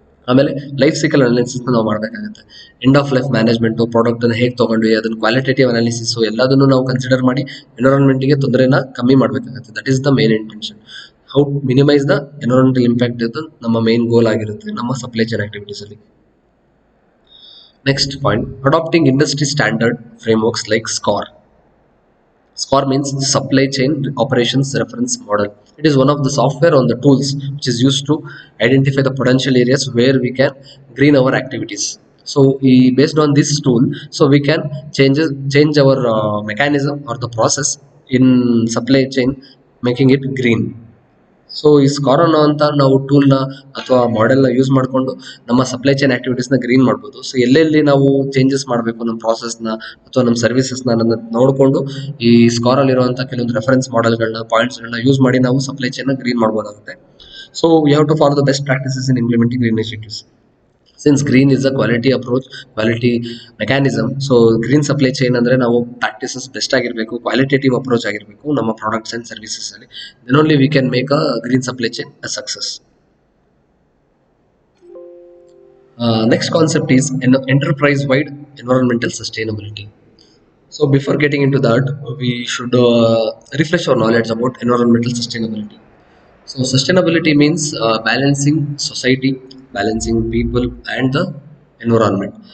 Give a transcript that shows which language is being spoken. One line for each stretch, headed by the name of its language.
Kannada: ಆಮೇಲೆ life cycle analysis ನಾವು ಮಾಡಬೇಕಾಗುತ್ತೆ. End of life management, product ಅನ್ನು ಹೇಗೆ ತಗೊಂಡ್ವಿ, ಅದನ್ನ ಕ್ವಾಲಿಟೇಟಿವ್ ಅನಾಲಿಸಿಸ್ ಎಲ್ಲದನ್ನು ನಾವು ಕನ್ಸಿಡರ್ ಮಾಡಿ ಎನ್ವಿರಾನ್ಮೆಂಟ್ಗೆ ತೊಂದರೆನ ಕಮ್ಮಿ ಮಾಡಬೇಕಾಗುತ್ತೆ.
English: That is the main intention. How minimise the environmental impact
Kannada: ಇದು ನಮ್ಮ ಮೇನ್ ಗೋಲ್ ಆಗಿರುತ್ತೆ ನಮ್ಮ ಸಪ್ಲೈ ಚೈನ್ ಆಕ್ಟಿವಿಟೀಸ್ ಅಲ್ಲಿ.
English: Next point, adapting industry standard frameworks like SCOR. SCOR means Supply Chain Operations Reference Model. It is one of the software on the tools which is used to identify the potential areas where we can green our activities. So based on this tool, so we can change our mechanism or the process in supply chain, making it green.
Kannada: So ಈ scar ಅನ್ನೋಂಥ ನಾವು ಟೂಲ್ನ ಅಥವಾ ಮಾಡೆಲ್ನ use ಮಾಡಿಕೊಂಡು ನಮ್ಮ supply chain ಆಕ್ಟಿವಿಟೀಸ್ನ green ಮಾಡ್ಬೋದು. So ಎಲ್ಲೆಲ್ಲಿ ನಾವು changes ಮಾಡಬೇಕು ನಮ್ಮ ಪ್ರಾಸೆಸ್ನ ಅಥವಾ ನಮ್ಮ ಸರ್ವಿಸಸ್ನ ನೋಡಿಕೊಂಡು ಈ ಸ್ಕಾರ್ ಅಲ್ಲಿರುವಂಥ ಕೆಲವೊಂದು ರೆಫರೆನ್ಸ್ ಮಾಡೆಲ್ಗಳನ್ನ ಪಾಯಿಂಟ್ಸ್ಗಳನ್ನ ಯೂಸ್ ಮಾಡಿ ನಾವು supply ಚೈನ್ನ green ಮಾಡ್ಬೋದಾಗುತ್ತೆ.
English: So we have to follow the best practices in implementing green initiatives. Since green is a quality approach, quality mechanism.
Kannada: So green supply chain ಅಂದ್ರೆ ನಾವು ಪ್ರಾಕ್ಟೀಸಸ್ ಬೆಸ್ಟ್ ಆಗಿರಬೇಕು, qualitative approach ಆಗಿರಬೇಕು ನಮ್ಮ products and services ಅಲ್ಲಿ.
English: Then only we can make a green supply chain a success. Next concept is enterprise wide environmental sustainability. So before getting into that, we should refresh our knowledge about environmental sustainability. So sustainability means balancing society, balancing people and the environment.